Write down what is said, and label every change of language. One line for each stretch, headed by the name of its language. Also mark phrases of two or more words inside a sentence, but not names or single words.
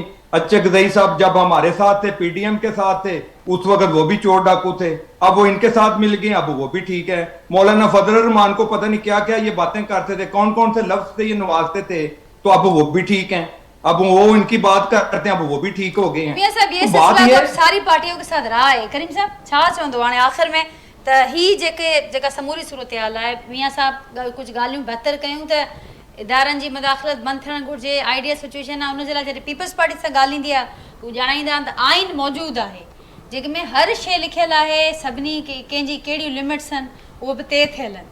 Urdu: اچھے گزئی صاحب جب ہمارے ساتھ تھے، پی ڈی ایم کے ساتھ تھے، اس وقت وہ بھی چور ڈاکو تھے. اب وہ ان کے ساتھ مل گئے، اب وہ بھی ٹھیک ہے. مولانا فضل الرحمان کو پتہ نہیں کیا کیا یہ باتیں کرتے تھے، کون کون سے لفظ سے یہ نوازتے تھے، تو اب وہ بھی ٹھیک ہیں. اب وہ ان کی بات کرتے ہیں، اب وہ بھی ٹھیک ہو گئے ہیں. میاں صاحب یہ سلسلہ اب ساری پارٹیوں کے ساتھ رہا ہے.
Sindhi: کریم صاحب چھا چوندو हाणे آخر में त ही जेका समूरी सूरतहाल आहे मियां साहब कुझु ॻाल्हियूं बहितर कयूं त इदारनि जी मुदाख़लत बंदि थियणु घुरिजे.
English: ideal situation
Sindhi: आहे, उनजे लाइ जॾहिं पीपल्स पार्टी सां ॻाल्हाईंदी आहे उहो ॼाणाईंदा आहिनि त आइन मौजूदु आहे जंहिंमें हर शइ लिखियलु आहे, सभिनी कंहिंजी कहिड़ियूं लिमिट्स आहिनि उहो बि तइ थियल आहिनि.